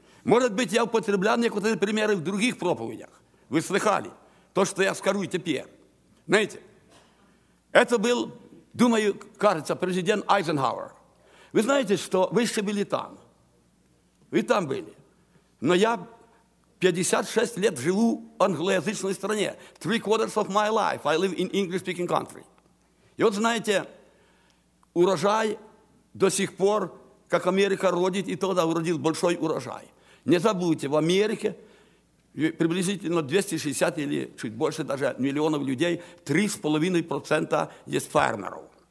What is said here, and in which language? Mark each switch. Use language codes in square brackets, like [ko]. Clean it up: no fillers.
[ru] Может быть, я употреблял некоторые примеры в других проповедях. Вы слыхали то, что я скажу теперь. Знаете, это был, думаю, кажется, президент Айзенхауэр. Вы знаете, что вы еще были там. Вы там были. Но я 56 лет живу в англоязычной стране. [en] Three quarters of my life I live in English-speaking country. [ru] И вот, знаете, урожай до сих пор, как Америка родит, и тогда уродил большой урожай. Не забудьте, в Америке приблизительно 260 или чуть больше даже миллионов людей, 3,5% есть фермеров.